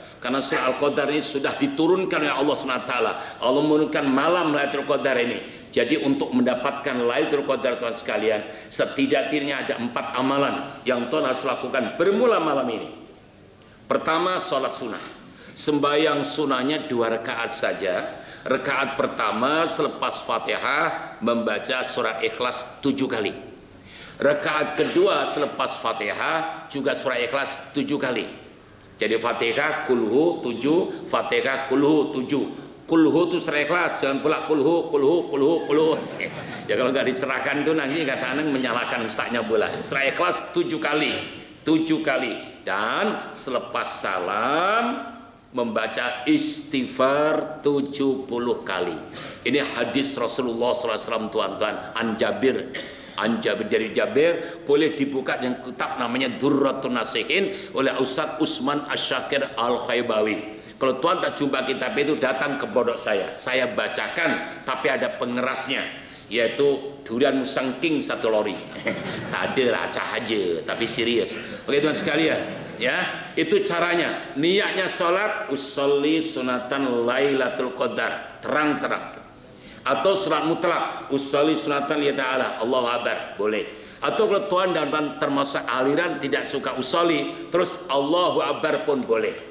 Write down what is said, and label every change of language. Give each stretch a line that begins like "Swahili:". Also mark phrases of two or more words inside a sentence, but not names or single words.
Malay: Karena surah Al-Qadar ini sudah diturunkan oleh Allah SWT. Allah menurunkan malam Lailatul Qadar ini. Jadi untuk mendapatkan Lailatul Qadar tuan sekalian, setidaknya ada 4 amalan yang tuan harus lakukan bermula malam ini. Pertama, sholat sunnah. Sembahyang sunnahnya 2 rakaat saja. Rakaat pertama selepas Fatihah membaca surat Ikhlas 7 kali. Rakaat kedua selepas Fatihah juga surah Ikhlas 7 kali. Jadi Fatihah kulhu 7, Fatihah kulhu 7. Kulhu itu surah Ikhlas, jangan pula kulhu. Ya kalau nggak dicerahkan itu nanti kata anak menyalahkan ustaznya pula. Surah Ikhlas 7 kali. Dan selepas salam membaca istighfar 70 kali. Ini hadis Rasulullah SAW tuan-tuan, an Jabir dari Jabir, boleh dibuka dengan kitab namanya Durratun Nasihin oleh Ustaz Usman Asyakir Al-Khaybawi. Kalau tuan tak jumpa kitab itu, datang ke pondok saya bacakan, tapi ada pengerasnya, yaitu durian musangking 1 lori. Tak ada lah, cahaja, tapi serius. Oke tuan sekalian, ya itu caranya. Niatnya sholat,
Arabic: أصلي سنة
Malay: Lailatul Qadar, terang-terang. Atau surat mutlak,
Arabic: أصلي سنة
Malay: ya ta'ala,
Arabic: الله أكبر,
Malay: boleh. Atau kalau tuan dan termasuk aliran tidak suka usolli, terus
Arabic: الله أكبر
Malay: pun boleh.